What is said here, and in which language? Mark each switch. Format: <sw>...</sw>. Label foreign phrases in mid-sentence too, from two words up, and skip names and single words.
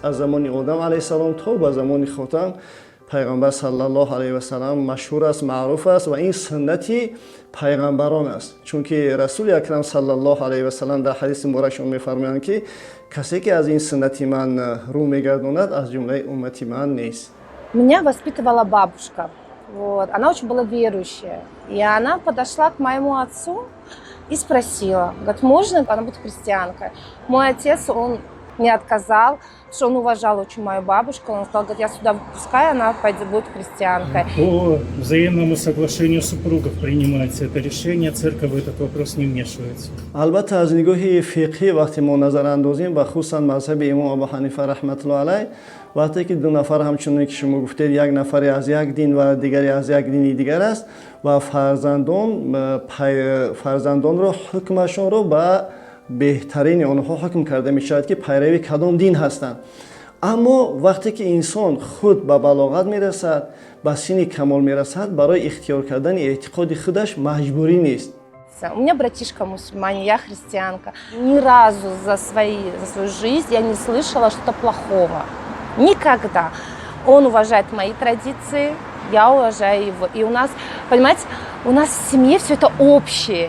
<fa>از زمان آدم</fa> <ar>علیه السلام</ar> <fa>تا به زمان خاتم پیغمبر</fa> <ar>صلی الله علیه و سلم</ar> <fa>مشهور است، معروف است و این سنتی پیغمبران است. چون که رسول اکرم</fa> <ar>صلی الله علیه و سلم</ar> <fa>در حدیث مبارکشون می‌فرمایند که کسی که از این سنتی من رو می‌گرداند از جمله امتی من نیست.</fa> <ru>Меня воспитывала бабушка. Вот. Она очень была верующая. И она подошла к моему отцу и спросила, говорит, можно она будет христианкой? Мой отец, он не отказал, потому что он уважал очень мою бабушку. Он сказал, говорит, я сюда выпускаю, она пойдет, будет христианкой. По взаимному соглашению супругов принимается это решение, церковь в этот вопрос не вмешивается.</ru> <fa>البته از نگاه فقهی وقتی ما نظر اندازیم و خصوصا مذهب امام ابو حنیفه</fa> <ar>رحمت الله علیه</ar> <fa>وقتی که دو نفر همچنان که شما گفتید یک نفری از یک دین و دیگری از یک دین دیگر است و فرزندان را حکمشون را به بهترین آنها حکم کرده می شود که پیروی کدام دین هستند. اما وقتی که انسان خود به بلاغت می رسد به سن کمال می رسد برای اختیار کردن اعتقاد خودش مجبوری نیست.</fa> <ru>У меня братишка мусульманин, я христианка. Ни разу за свою жизнь я не слышала что-то плохого. Никогда. Он уважает мои традиции, я уважаю его. И у нас, понимаете, у нас в семье все это общее.</ru>